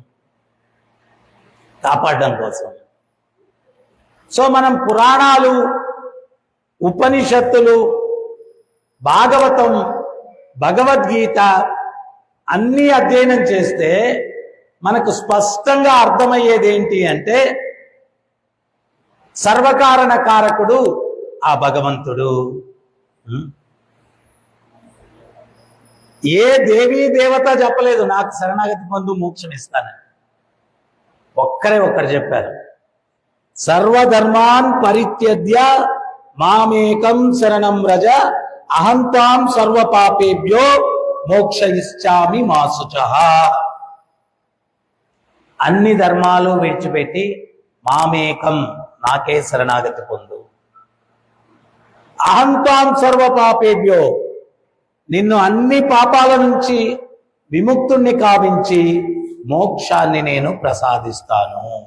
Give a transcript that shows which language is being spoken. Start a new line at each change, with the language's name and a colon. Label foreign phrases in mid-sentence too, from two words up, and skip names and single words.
Telugu: సో మనం పురాణాలు, ఉపనిషత్తులు, భాగవతం, భగవద్గీత అన్నీ అధ్యయనం చేస్తే మనకు స్పష్టంగా అర్థమయ్యేది ఏంటి అంటే, సర్వకారణ కారకుడు ఆ భగవంతుడు. ఏ దేవీ దేవత చెప్పలేదు నాకు శరణాగతి పొందు మోక్షం ఇస్తానని. ఒక్కరు చెప్పారు,
Sanskrit: సర్వధర్మాన్ పరిత్యజ్య మామేకం శరణం వ్రజ అహంతాం సర్వపాపేభ్యో మోక్షయిష్యామి మా శుచః.
Telugu: అన్ని ధర్మాలు విడిచిపెట్టి మామేకం నాకే శరణాగతి పొందు.
Sanskrit: అహంతాం సర్వపాపేభ్యో
Telugu: నిన్ను అన్ని పాపాల నుంచి విముక్తుణ్ణి కావించి మోక్షాన్ని నేను ప్రసాదిస్తాను.